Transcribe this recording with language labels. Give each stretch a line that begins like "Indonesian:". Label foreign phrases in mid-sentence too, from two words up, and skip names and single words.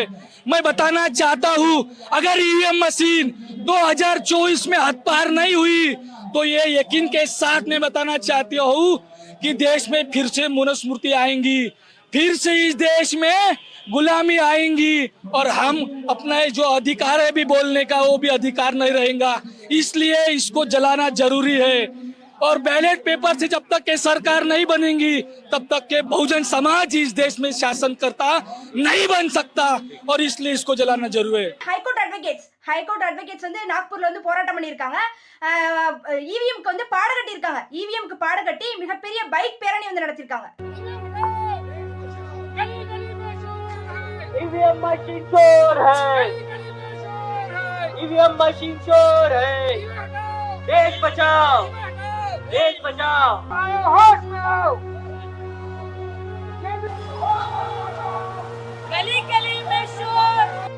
Hindi: मैं बताना चाहता हूँ, अगर
English: EVM machine
Hindi: 2024 में हद पार नहीं हुई तो ये यकीन के साथ मैं बताना चाहती हूँ कि देश में फिर से मनुस्मृति आएंगी, फिर से इस देश में गुलामी आएंगी, और हम अपना जो अधिकार है भी बोलने का वो भी अधिकार नहीं रहेगा। इसलिए इसको जलाना जरूरी है। और
English: ballot paper
Hindi: से जब तक के सरकार नहीं बनेगी तब तक के बहुजन समाज इस देश में शासन करता नहीं बन सकता, और इसलिए इसको जलाना जरूरी है।
English: High Court advocates
Tamil: வந்து நாக்பூர்ல வந்து போராட்டம் பண்ணியிருக்காங்க. இவிஎம்க்கு வந்து பாட கட்டியிருக்காங்க. இவிஎம்க்கு பாட கட்டி மிகப்பெரிய பைக் பேரணி வந்து நடத்தியிருக்காங்க.
English: EVM machine
Hindi: चोर है,
English: EVM machine
Hindi: चोर है। देश बचाओ, देश बचाओ, होश में आओ। गली गली में शोर।